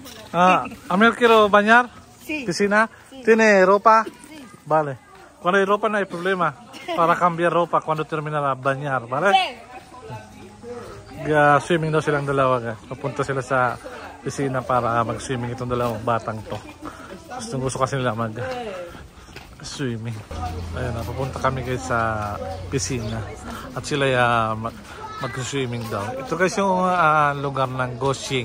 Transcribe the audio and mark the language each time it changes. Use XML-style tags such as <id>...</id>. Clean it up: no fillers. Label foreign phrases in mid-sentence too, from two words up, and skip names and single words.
<es>A mí quiero bañar. Sí. Piscina. ¿Tiene ropa? Sí. Vale. Cuando hay ropa no hay problema. Para cambiar ropa cuando termina la bañar, ¿vale?</es> <tl>Swimming daw silang dalawa, guys. Papunta sila sa piscina para mag-swimming itong dalawang batang to. Gusto kasi nila mag-swimming. Ayun, papunta kami guys sa piscina. At sila mag-swimming daw. Ito guys yung lugar ng Goshing.</tl>